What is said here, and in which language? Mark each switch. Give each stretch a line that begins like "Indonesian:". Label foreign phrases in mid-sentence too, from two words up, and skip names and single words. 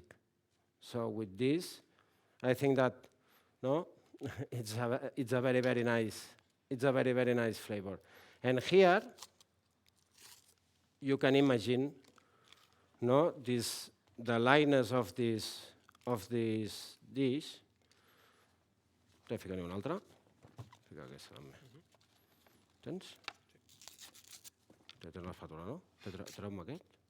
English: So with this, I think that, no, it's a very nice flavor. And here, you can imagine, no, the lightness of this dish.
Catalan: Fica-n'hi una altra. Fica aquesta també. Tens? Tens l'espàtula, no? Treu-me aquest.